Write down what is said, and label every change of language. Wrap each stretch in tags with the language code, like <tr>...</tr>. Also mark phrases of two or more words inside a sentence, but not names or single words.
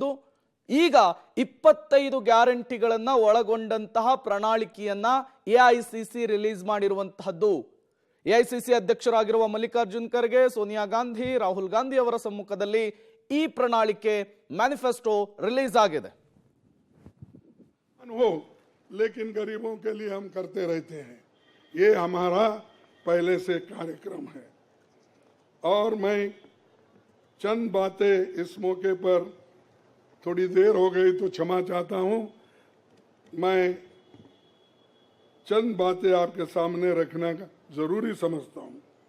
<kn>ಈಗ 25 ಗ್ಯಾರಂಟಿಗಳನ್ನ ಒಳಗೊಂಡಂತಹ ಪ್ರಣಾಳಿಕೆಯನ್ನ ಎಐಸಿಸಿ ರಿಲೀಸ್ ಮಾಡಿರುವಂತಹದ್ದು. ಎಐಸಿಸಿ ಅಧ್ಯಕ್ಷರಾಗಿರುವ ಮಲ್ಲಿಕಾರ್ಜುನ್ ಖರ್ಗೆ, ಸೋನಿಯಾ ಗಾಂಧಿ, ರಾಹುಲ್ ಗಾಂಧಿ ಅವರ ಸಮ್ಮುಖದಲ್ಲಿ ಈ ಪ್ರಣಾಳಿಕೆ ಮ್ಯಾನಿಫೆಸ್ಟೋ ರಿಲೀಸ್ ಆಗಿದೆ.</kn> <hi>लेकिन गरीबों के लिए हम करते रहते हैं, ये हमारा पहले से कार्यक्रम है. और मैं चंद बातें इस मौके पर, थोड़ी देर हो गई तो क्षमा चाहता हूं, मैं चंद बातें आपके सामने रखना जरूरी समझता हूं.</hi>